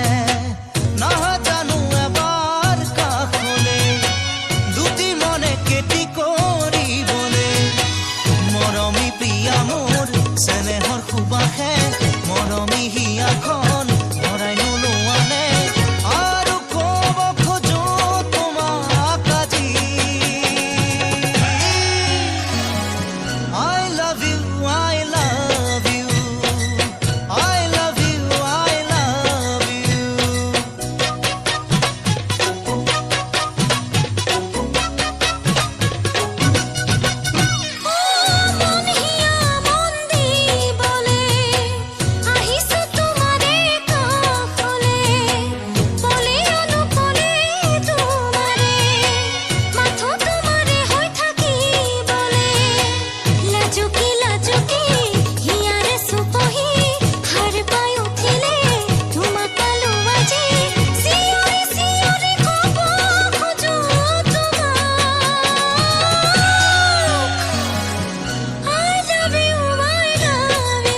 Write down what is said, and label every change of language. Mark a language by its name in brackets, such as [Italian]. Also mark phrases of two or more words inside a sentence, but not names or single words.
[Assamese] নাজানো এবাৰ কাষলে দুটি মনে কেতি কৰিবলে মৰমী প্ৰিয়া মোৰ চেনেহৰ সুবাসে মৰমী হিয়াখন ভৰাই নোলোৱানে আৰু ক'ব খোজো তোমাক আজি [English] I love you, I love you, I love you, I love you. [Assamese] মন হিয়া মন দি বলে আহিছো তোমাৰে কাষলে বলে অনুকলে তোমাৰে মাথো তোমাৰে হৈ থাকিবলে লাজুকি লাজুকি হিয়াৰে চুপহি হাৰ পাই উঠিলে তোমাক পালো আজি চিঞৰি চিঞৰি ক'ব খোজো তোমাক [English] I love you, I love you,